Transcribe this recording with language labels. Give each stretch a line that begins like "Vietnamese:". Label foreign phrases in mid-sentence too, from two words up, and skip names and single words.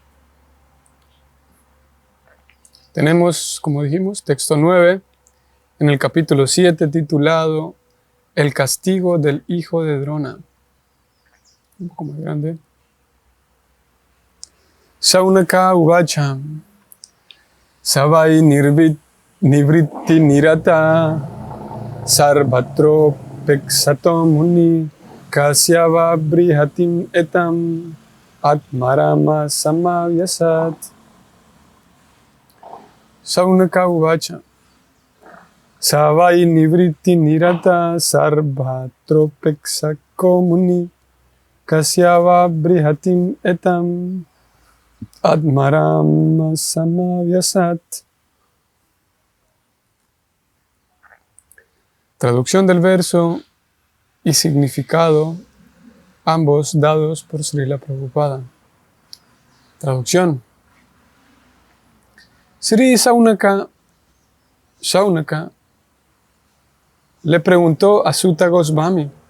Spanish: Tenemos, como dijimos, texto 9 en el capítulo 7 titulado El castigo del hijo de Drona. Un poco más grande.
Sanskrit: Shaunaka Uvacha Savai Nivritti Nirata Sarvatro Peksato Muni Kasyava Brihatim Etam Atmarama Samavyasat. Shaunaka Uvacha Savai Nivritti Nirata Sarvatro Peksako Muni Kasyava Brihatim Etam Atmarama Samavyasat.
Spanish: Traducción del verso y significado, ambos dados por Srila Prabhupada. Traducción. Sri Shaunaka le preguntó a Sutta Goswami.